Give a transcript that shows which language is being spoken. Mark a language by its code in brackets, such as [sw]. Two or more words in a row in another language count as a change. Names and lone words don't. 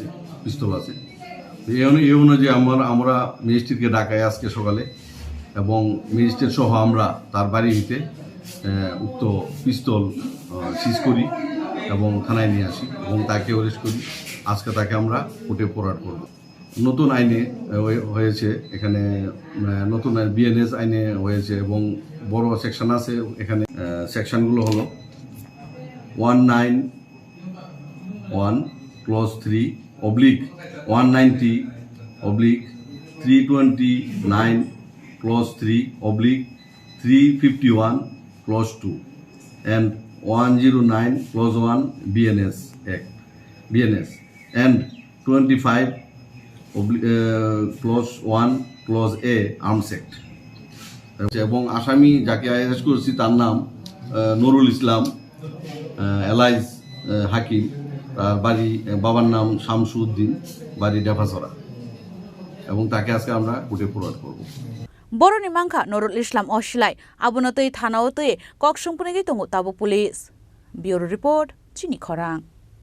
[bn] পিস্তল আছে এই অনুযায়ী আমরা ম্যাজিস্ট্রেটকে ডাকাই আজকে সকালে এবং ম্যাজিস্ট্রেট সহ আমরা তার বাড়িতে উক্ত পিস্তল সিজ করি এবং থানায় নিয়ে আসি এবং তাকে অ্যারেস্ট করি আজকে তাকে আমরা কোর্টে ফরওয়ার্ড করব নতুন আইনে হয়েছে এখানে নতুন বিএনএস আইনে হয়েছে এবং বড় সেকশন আছে এখানে সেকশনগুলো হলো [en] 191 ক্লজ 3 oblique 190 oblique 329 clause 3 oblique 351 clause 2 and 109 clause 1 BNS Act BNS and 25 clause 1 clause A Arms Act [bn] এবং আসামি যাকে অ্যারেস্ট করেছি তার নাম নুরুল ইসলাম এলাইজ হাকিম তার বাড়ি বাবার নাম শামসুদ্দিন বাড়ি ডেপাসরা এবং তাকে আজকে আমরা কোর্টে ফরওয়ার্ড করব [trp] Boroni mangkha Nurul Islam oshilai abunotoi thanao toi kok sungpunegi tongo tabo police Bureau Report Chini Khorang